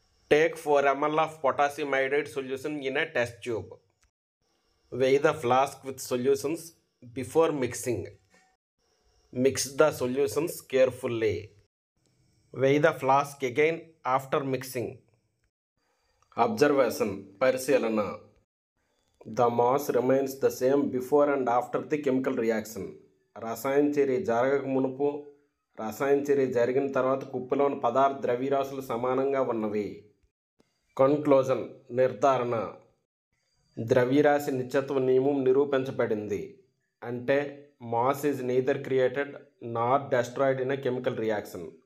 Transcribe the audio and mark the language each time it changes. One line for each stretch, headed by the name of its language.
English: Take 4 ml of potassium iodide solution in a test tube. Weigh the flask with solutions before mixing. Mix the solutions carefully. Weigh the flask again after mixing.
Telugu: Observation పరిశీలన.
English: The mass remains the same before and after the chemical reaction.
Telugu: రసాయన చర్య జరగక మునుపు, రసాయన చర్య జరిగిన తర్వాత కుప్పలోని పదార్థ ద్రవ్యరాశులు సమానంగా ఉన్నవి. కన్క్లూజన్ నిర్ధారణ. ద్రవ్యరాశి నిత్యత్వ నియమం నిరూపించబడింది.
English: అంటే mass is neither created nor destroyed in a chemical reaction.